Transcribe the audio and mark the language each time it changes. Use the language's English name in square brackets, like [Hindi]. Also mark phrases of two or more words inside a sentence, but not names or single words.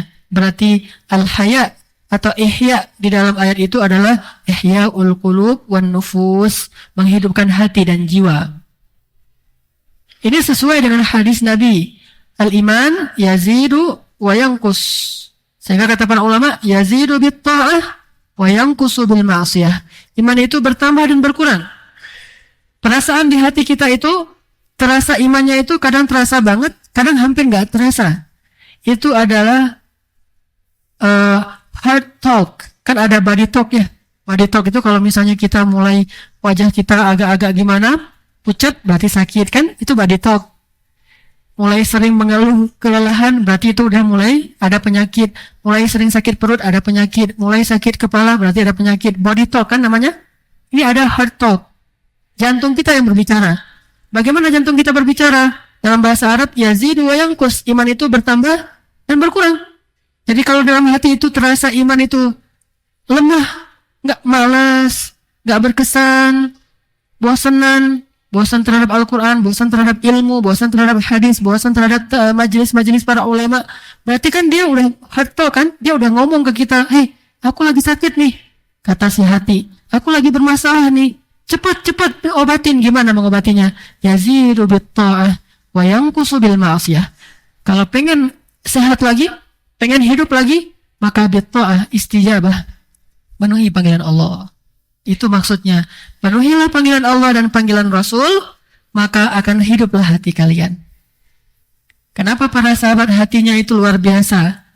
[Indonesian] Berarti al-haya atau ihya di dalam ayat itu adalah [Arabic] إحياء القلوب والنفوس, [Indonesian] menghidupkan hati dan jiwa. Ini sesuai dengan hadis Nabi, [Arabic] الإيمان يزيد وينقص. [Indonesian] Sehingga kata para ulama, [Arabic] يزيد بالطاعة وينقص بالمعصية. [Indonesian] Iman itu bertambah dan berkurang. Perasaan di hati kita itu, terasa imannya itu kadang terasa banget, kadang hampir nggak terasa. Itu adalah [English] heart talk. [Indonesian] Kan ada [English] body talk [Indonesian] ya. [English] Body talk [Indonesian] itu kalau misalnya kita mulai wajah kita agak-agak gimana, pucat berarti sakit kan, itu [English] body talk. [Indonesian] Mulai sering mengeluh kelelahan berarti itu udah mulai ada penyakit. Mulai sering sakit perut ada penyakit. Mulai sakit kepala berarti ada penyakit. [English] Body talk [Indonesian] kan namanya. Ini ada [English] heart talk. [Indonesian] Jantung kita yang berbicara. Bagaimana jantung kita berbicara? Dalam bahasa Arab, [Arabic] يزيد وينقص. [Indonesian] Iman itu bertambah dan berkurang. Jadi kalau dalam hati itu terasa iman itu lemah, nggak malas, nggak berkesan, bosanan, bosan terhadap Al-Quran, bosan terhadap ilmu, bosan terhadap hadis, bosan terhadap majelis-majelis para ulama, berarti kan dia udah [English] heart talk [Indonesian] kan? Dia udah ngomong ke kita, hei, aku lagi sakit nih, kata si hati, aku lagi bermasalah nih, cepat obatin. Gimana mengobatinya? [Arabic] يزيد بالطاعة وينقص بالمعصية. [Indonesian] Kalau pengen sehat lagi, pengen hidup lagi, maka [Arabic] بالطاعة, [Indonesian] istijabah, penuhi panggilan Allah. Itu maksudnya, penuhilah panggilan Allah dan panggilan Rasul, maka akan hiduplah hati kalian. Kenapa para sahabat hatinya itu luar biasa?